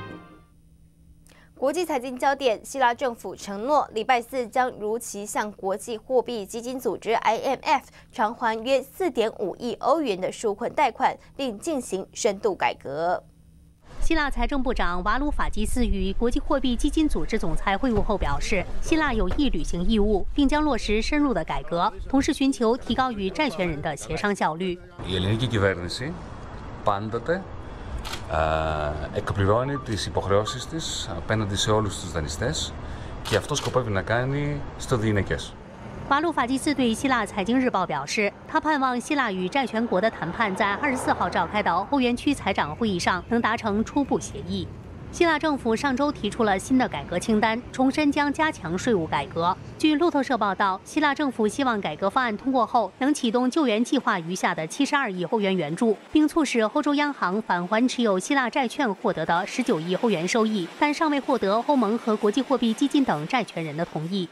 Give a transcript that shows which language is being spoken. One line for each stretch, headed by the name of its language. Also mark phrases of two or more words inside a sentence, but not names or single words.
Chinese: 国际财经焦点：希腊政府承诺，礼拜4将如期向国际货币基金组织 IMF 偿还约4.5亿欧元的纾困贷款，并进行深度改革。希腊财政部长瓦鲁法基斯与国际货币基金组织总裁会晤后表示，希腊有意履行义务，并将落实深入的改革，同时寻求提高与债权人的协商效率。
Greek: Η ελληνική κυβέρνηση πάντοτε εκπληρώνει τις υποχρεώσεις της απέναντι σε όλους τους δανειστές και αυτό σκοπεύει να κάνει στο διηνεκές.
Chinese: 瓦鲁法基斯对希腊财经日报表示，他盼望希腊与债权国的谈判在24号召开的欧元区财长会议上能达成初步协议。希腊政府上周提出了新的改革清单，重申将加强税务改革。据路透社报道，希腊政府希望改革方案通过后能启动救援计划余下的72亿欧元援助，并促使欧洲央行返还持有希腊债券获得的19亿欧元收益，但尚未获得欧盟和国际货币基金等债权人的同意。